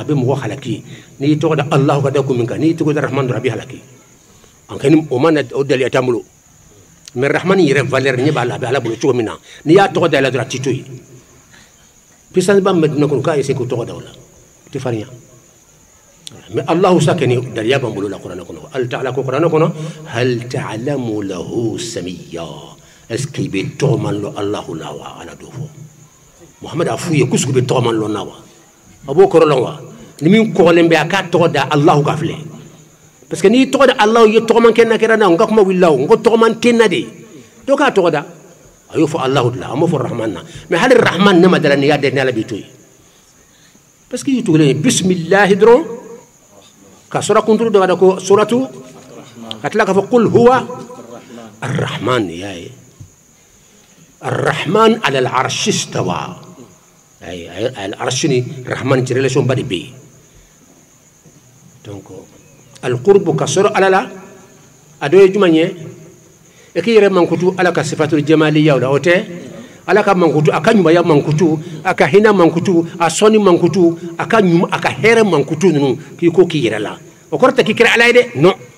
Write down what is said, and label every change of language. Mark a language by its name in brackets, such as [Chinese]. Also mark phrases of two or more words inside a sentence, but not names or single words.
[Bambara] bɛ mɔgɔ halaki n'i tɔgɔ da alahu ka da kun min kan n'i tɔgɔ da rahman dɔrɔn a bɛ halaki an kɛni o ma na o daliya t'an bolo mais rahman yɛrɛ valeur ɲɛ b'a la a bɛ ala bolo cogo min na n'i y'a tɔgɔ da la dɔrɔn a tɛ to yen puissance ba mɛdina kɔnɔ k'a essayer k'o tɔgɔ da o la o tɛ farinya mais alahu sa kɛni daliya b'an bolo la kuranɛ kɔnɔ [Arabic] الله تعالى [Bambara] ko kuranɛ kɔnɔ [Arabic] هل تعلم له سميا [Bambara] est [French] ce que [Bambara] i bɛ tɔgɔman lɔ alahu la wa ala d'o fɔ muhamadu a f'u ye kusugu bɛ tɔgɔman lɔ na wa a b'o kɔrɔ lɔn wa ni min kɔgɔlen bɛ a k'a tɔgɔ da alahu ka filɛ [French] parce que [Bambara] n'i tɔgɔ da alahu ye tɔgɔman kɛ na kɛra na n ka kuma wulila o n ko tɔgɔman tɛ na de dɔ k'a tɔgɔ da a y'o fɔ alahu de la a m'o fɔ rahman na mais hali rahman ne ma dala ni y'a dɛ ni ala b'i to yen [French] parce que [Bambara] i tugulen ye bisimilahi dɔrɔn ka sɔrɔ kunturu dɔ ka da ko suratu ka tila k'a fɔ [Arabic] قل هو الرحمن [Bambara] y'a ye [Arabic] الرحمن على العرش استوى العرش [Bambara] ni rahman ci relation ba de bɛ yen donc al-qurbu ka sɔrɔ ala la a dɔ ye jumɛn ye e k'i yɛrɛ mankutu ala ka [Arabic] صفات الجمالية [Bambara] la o tɛ ala ka mankutu a ka ɲumanya mankutu a ka hinɛ mankutu a sɔnni mankutu a ka hɛrɛ mankutu ninnu k'i ko k'i yɛrɛ la o kɔrɔ tɛ k'i kɛra ala ye dɛ non